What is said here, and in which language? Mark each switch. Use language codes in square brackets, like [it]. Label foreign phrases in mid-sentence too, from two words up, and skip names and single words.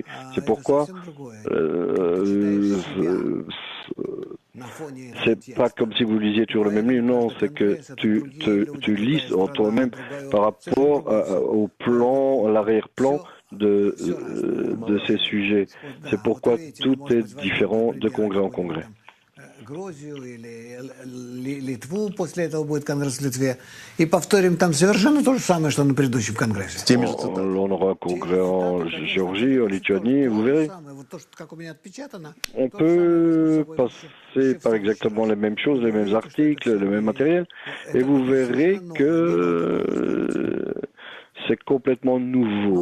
[fr] C'est pourquoi c'est pas comme si vous lisiez toujours le même livre, non, c'est que tu lis en toi-même par rapport au plan, à l'arrière-plan de ces sujets. C'est pourquoi tout est différent de congrès en congrès. [ru] Грузию или Литву, после этого будет конгресс в Литве, и повторим там совершенно то же самое, что на предыдущем конгрессе. [fr] On aura un congrès en Géorgie, en Lituanie, vous verrez. On peut passer par exactement les mêmes choses, les mêmes articles, le même matériel, et vous verrez que c'est complètement nouveau.